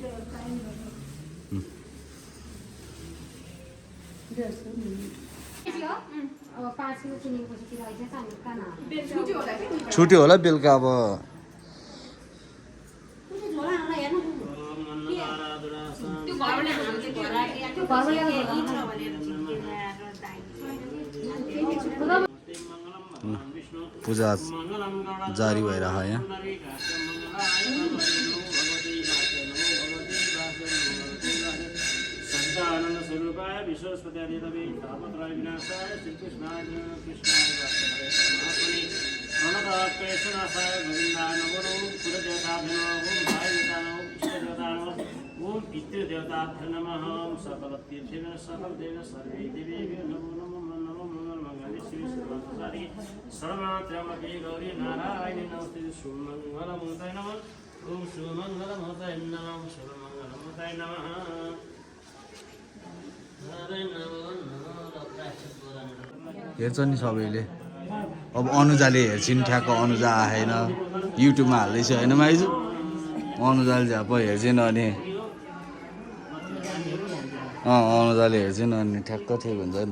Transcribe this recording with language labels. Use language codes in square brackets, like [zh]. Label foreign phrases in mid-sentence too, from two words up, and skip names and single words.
[ne] छुट्यो होला बेलुका अब पूजा जारी भइरह यहाँ। [sa] आनंद स्वरूपाय विश्वस्पत्यादितवे तापत्रय विनाशाय श्रीकृष्णाय कृष्णाय महात्मने अनन्तकेशनाशाय गोविन्दाय नमो कुलदेवताभ्यो नमः ओम भाइदेवतानो इष्टदेवतानो ओम पितृदेवताभ्यो नमः सकलतीर्थेभ्यो सकलदेव सर्वे देवेभ्यो नमो नमो नमो मंगलमंगले शिवे सर्वसारी सर्वमात्रमपि गौरी नारायणी नमस्ते शुभमंगलमूर्तये नमः ओम शुभमंगलमूर्तये नमः शुभमंगलमूर्तये नमः। [ne] हेर्छ नि सबैले अब अनुजाले हेर्छिन् ठ्याक्क अनुजा आएन युट्युबमा हाल्दैछ होइन माइजू अनुजाले झ्याप हेर्छिन् अनि अनुजाले हेर्छिन् अनि ठ्याक्क ठिक हुन्छ नि त।